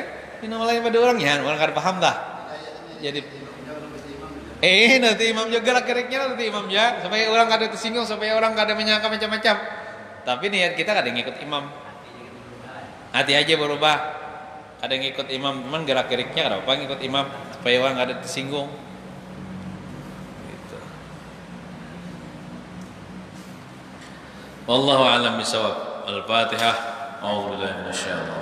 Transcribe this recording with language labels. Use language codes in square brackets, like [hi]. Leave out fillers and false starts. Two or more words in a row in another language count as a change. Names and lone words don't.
[bjn] Kena malah lain pada orang ya, orang kada paham dah. Jadi, nanti imam juga lah keriknya nanti imam ya, supaya orang kada tersinggung, supaya orang kada menyangka macam-macam. Tapi niat kita kadang ngikut imam. Hati aja berubah. Kadang ngikut imam, cuman gerak-geriknya kada apa ngikut imam supaya orang kada tersinggung. Gitu. [ar] والله أعلم بالصواب. الفاتحة. أعوذ بالله من الشيطان